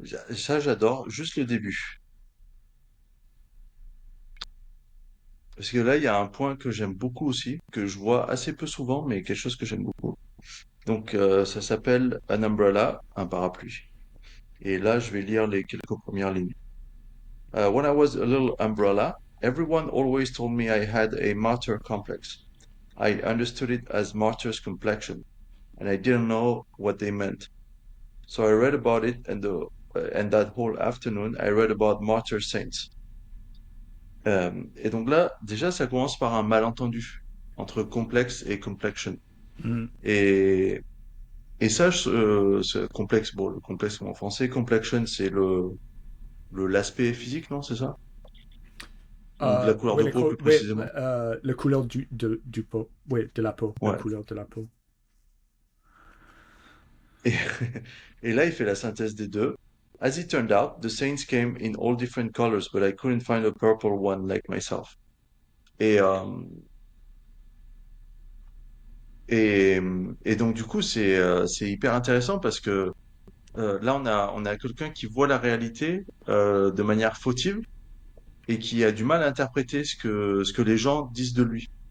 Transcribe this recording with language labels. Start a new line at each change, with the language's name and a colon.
French: Ça, j'adore. Juste le début. Parce que là, il y a un point que j'aime beaucoup aussi, que je vois assez peu souvent, mais quelque chose que j'aime beaucoup. Donc, ça s'appelle An Umbrella, un parapluie. Et là, je vais lire les quelques premières lignes.
English: When I was a little umbrella, everyone always told me I had a martyr complex. I understood it as martyr's complexion, and I didn't know what they meant. So I read about it, and that whole afternoon, I read about martyr saints.
French: Et donc là, déjà, ça commence par un malentendu entre complexe et complexion. Mm. Et, et ça, ce complexe, bon, le complexe en français, complexion, c'est l'aspect physique, non, c'est ça? Ou de la couleur Ouais, de peau, plus précisément. la couleur du peau. Ouais, de la peau. La Ouais. couleur de la peau. Et, et là, il fait la synthèse des deux.
English: As it turned out, the saints came in all different colors, but I couldn't find a purple one like myself.
French: Et, euh, et, et donc, du coup, c'est hyper intéressant parce que là, on a quelqu'un qui voit la réalité de manière fautive et qui a du mal à interpréter ce que les gens disent de lui.